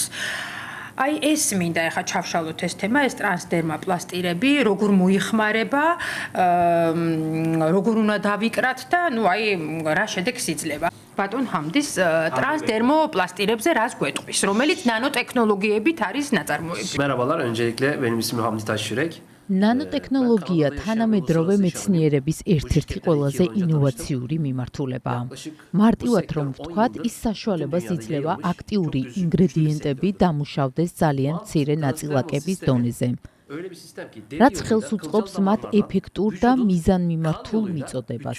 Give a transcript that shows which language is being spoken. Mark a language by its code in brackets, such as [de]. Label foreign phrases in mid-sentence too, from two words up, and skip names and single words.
[ka] ეს მინდა ახლა ჩავშალოთ ეს თემა, ეს ტრანსდერმა პლასტირები, როგორ მოიხმარება, როგორ უნდა დავიკრათ და რა შედეგს იძლევა. ბატონ ჰამდის ტრანსდერმო პლასტირებზე რას გვეტყვის, რომელიც ნანოტექნოლოგიებით არის ნაწარმოები? [tr] Merhabalar, öncelikle benim ismim Hamdi Taşyürek. [ka] ნანოტექნოლოგია თანამედროვე მეცნიერების ერთ-ერთი ყველაზე ინოვაციური მიმართულებაა. მარტივად რომ ვთქვათ, ის საშუალებას იძლევა აქტიური ინგრედიენტები დამუშავდეს ძალიან მცირე ნაწილაკების დონეზე, რაც ხელს უწყობს მათ ეფექტურ და მიზანმიმართულ მიწოდებას.